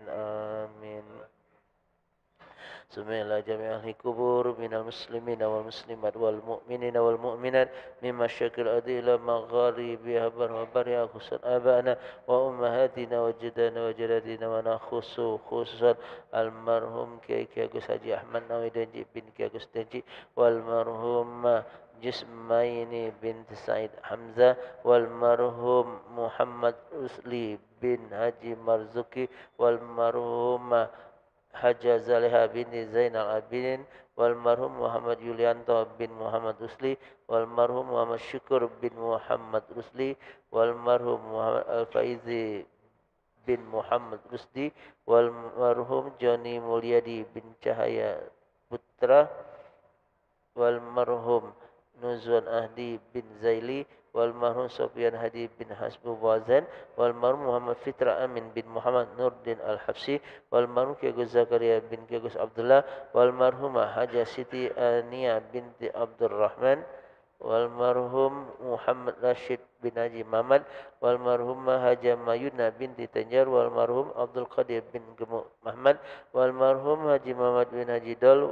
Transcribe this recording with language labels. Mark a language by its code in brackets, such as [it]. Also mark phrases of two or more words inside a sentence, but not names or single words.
[ar] آمين. سمعنا جميع أهل القبور من المسلمين والمسلمات والمؤمنين والمؤمنات من مشاكل الأرض إلى مغاربها وبرها، خصوصا آبائنا وأمهاتنا وجدنا وجداتنا، ونخص خصوصا المرحوم كي Agus Haji Ahmad Nawawi Danji bin Ki Agus Danji, والمرحوم Jismaini binti Said Hamzah, والمرحوم Muhammad Rusli bin Haji Marzuki, والمرحوم Haja Zaliha binti Zainal Abidin, والمرحوم Muhammad Yulianto bin Muhammad Rusli, والمرحوم Muhammad Syukur bin Muhammad Rusli, والمرحوم Muhammad Al-Faizi bin Muhammad Rusdi, والمرحوم Joni Mulyadi bin Cahaya Putra, والمرحوم Nuzwan Ahdi bin Zaili, والمرحوم Sofyan Hadi bin Hasbu Wazan, والمرحوم Muhammad Fitra Amin bin Muhammad Nurdin Al-Habsi, والمرحوم Ki Agus Zakaria bin Ki Agus Abdullah, والمرحومة Haja Siti Ania binti Abdul Rahman, والمرحوم Muhammad Rashid bin Haji Muhammad, والمرحومة Haja Mayuna binti Tanjar, والمرحوم Abdul Qadir bin Gemuk Muhammad, والمرحوم Haji Muhammad bin Haji Dol,